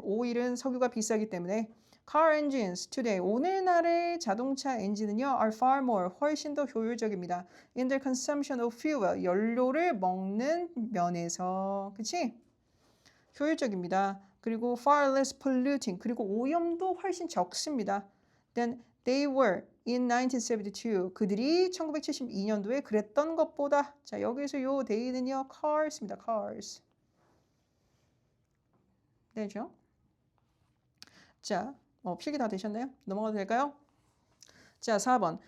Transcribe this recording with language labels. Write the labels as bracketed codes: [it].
[ko] 오일은 석유가 비싸기 때문에 [en] car engines today. [ko] 오늘날의 자동차 엔진은요 [en] are far more. [ko] 훨씬 더 효율적입니다. [en] In their consumption of fuel. [ko] 연료를 먹는 면에서. 그치? 효율적입니다. [en] 그리고 far less polluting. [ko] 그리고 오염도 훨씬 적습니다. [en] Then they were in 1972. [ko] 그들이 1972년도에 그랬던 것보다. 자, 여기서 요 they는요 cars입니다. [en] cars. [ko] 되죠? 자, 필기 다 되셨나요? 넘어가도 될까요? 자, 4번.